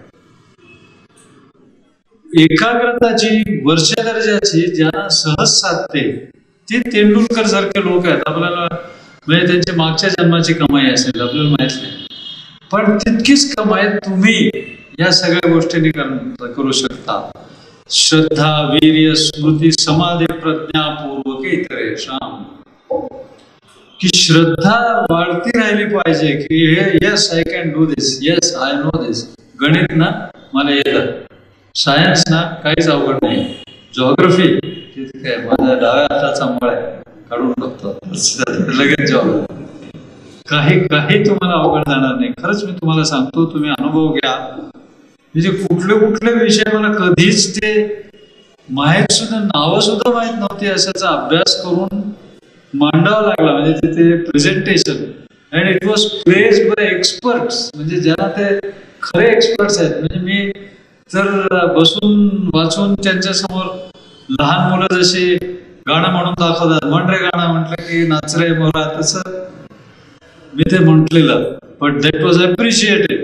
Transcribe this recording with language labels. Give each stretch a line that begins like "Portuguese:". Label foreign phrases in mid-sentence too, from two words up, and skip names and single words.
Marathi: एकाग्रता जी वर्ष दर्जाची ज्यांना सहज साधते ते तेंडुलकर सारखे लोक आहेत. आपल्याला म्हणजे त्यांची मागच्या जन्माची कमाई असेल आपल्याला माहित नाही, पण तितकीच कमाई तुम्ही या सगळ्या गोष्टींनी करू शकता.
Sanskrit: श्रद्धा, वीर्य, स्मृती, समाधी, प्रज्ञा पूर्वक इतरे शाम.
Marathi: की श्रद्धा वाढती राहिली पाहिजे की
English: yes I can do this, yes I know this.
Marathi: गणित ना मला येतं, सायन्स ना काहीच अवघड नाही, जॉग्रफी काय माझ्या डाव्या हाताचा मळ आहे काढून टाकतो लगेच जॉब. काही तुम्हाला अवघड जाणार नाही. खरंच मी तुम्हाला सांगतो, तुम्ही अनुभव घ्या. म्हणजे कुठले विषय मला कधीच ते माहीत सुद्धा, नावं सुद्धा माहीत नव्हती, अशाचा अभ्यास करून मांडावा लागला. म्हणजे तिथे
English: presentation and it was praised by experts.
Marathi: म्हणजे ज्यांना ते खरे एक्सपर्ट्स आहेत. म्हणजे मी जर बसून वाचून त्यांच्या समोर लहान मुलं जशी गाणं म्हणून दाखवतात, म्हण रे गाणं म्हटलं की नाच रे मोरा, तसं मी ते म्हटलेलं.
English: but that was appreciated.